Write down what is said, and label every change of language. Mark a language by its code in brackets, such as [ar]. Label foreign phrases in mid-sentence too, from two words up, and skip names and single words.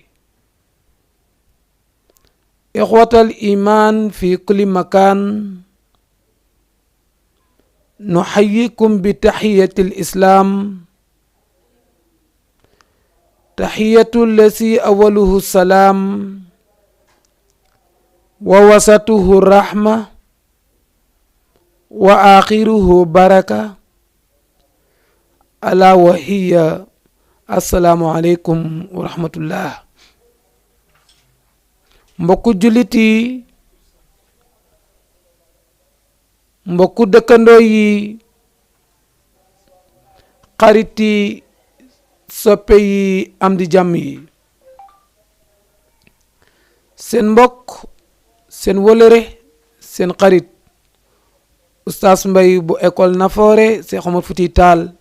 [ar] إخوة الإيمان في كل مكان، نحييكم بتحية الإسلام، تحية التي أوله السلام ووسطه الرحمة وآخره بركة، ألا وهي السلام عليكم ورحمة الله. [wo] mbokku jullit yi, mbokku dëkkandoo yi, xarit yi, soppe yi, am di jàmm yi, seen mbokk, seen wëlëre, seen xarit Oustaz Mbaye bu école Nafoore Cheikh Omar Fouti Tall